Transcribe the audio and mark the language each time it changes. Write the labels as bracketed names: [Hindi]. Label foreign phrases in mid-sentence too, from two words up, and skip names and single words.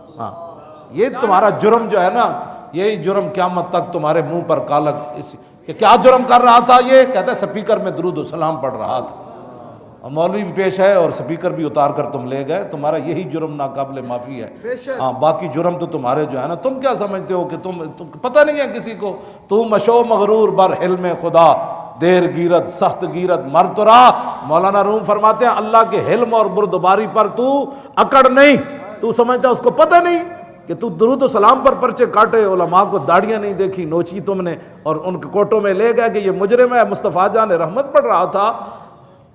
[Urdu] ہاں یہ تمہارا جرم جو ہے نا، یہی جرم قیامت تک تمہارے منہ پر کالک کہ کیا جرم کر رہا تھا؟ یہ کہتا ہے سپیکر میں درود و سلام پڑھ رہا تھا، اور مولوی بھی پیش ہے اور سپیکر بھی اتار کر تم لے گئے، تمہارا یہی جرم ناقابل معافی ہے۔ ہاں باقی جرم تو تمہارے جو ہے نا، تم کیا سمجھتے ہو کہ تم پتہ نہیں ہے کسی کو، [Persian] تو مشو مغرور بر حلم خدا، دیر گیرت سخت گیرت مر تو را۔ [Urdu] مولانا روم فرماتے ہیں اللہ کے حلم اور بردباری پر تو اکڑ نہیں، تو سمجھتا اس کو پتہ نہیں کہ تو درود و سلام پر پرچے کاٹے، علماء کو داڑیاں نہیں دیکھی نوچی تم نے، اور ان کے کوٹوں میں لے گئے کہ یہ مجرم ہے، مصطفیٰ جان رحمت پڑھ رہا تھا۔